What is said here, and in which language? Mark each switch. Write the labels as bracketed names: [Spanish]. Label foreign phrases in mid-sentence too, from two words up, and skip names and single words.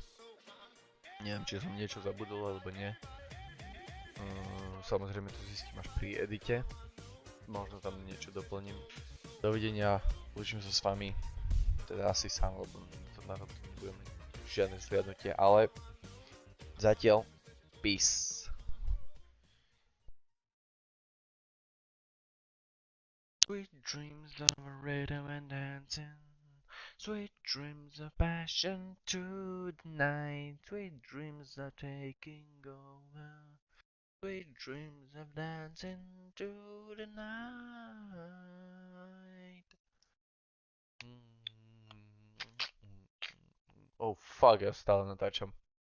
[Slovak] Neviem, či som niečo zabudol, alebo nie. Samozrejme to zistím až pri edite. Možno tam niečo doplním. Dovidenia, učím sa s vami. Teda asi sám, lebo to na to nebudem mať žiadne zhliadnutie, ale zatiaľ peace. [English] Sweet dreams of rhythm and dancing. Sweet dreams of passion to the night. Sweet dreams of taking over. Sweet dreams of dancing to the night. Oh fuck, [Slovak] ja stále natáčam.